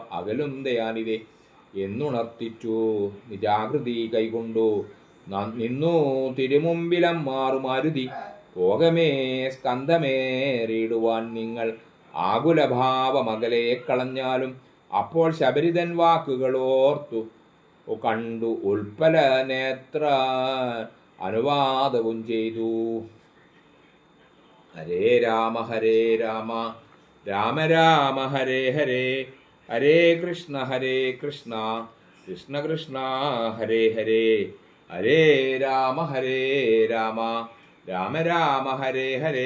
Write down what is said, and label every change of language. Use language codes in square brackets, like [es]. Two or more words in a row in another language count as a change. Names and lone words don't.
[ml] അകലും ദയാനിതേ എന്നുണർത്തിച്ചു നിജാകൃതി കൈകൊണ്ടു നിന്നു തിരുമുമ്പിലമ്മാറു മാരുതി പോകമേ സ്കന്ധമേറിയിടുവാൻ നിങ്ങൾ ആകുലഭാവമകലെ കളഞ്ഞാലും അപ്പോൾ ശബരിതൻ വാക്കുകളോർത്തു കണ്ടു ഉൽപ്പല നേത്ര അനുവാദവും ചെയ്തു. [sa] ഹരേ രാമ രാമ രാമ ഹരേ ഹരേ ഹരേ കൃഷ്ണ കൃഷ്ണ കൃഷ്ണ ഹരേ ഹരേ ഹരേ രാമ രാമ രാമ ഹരേ ഹരേ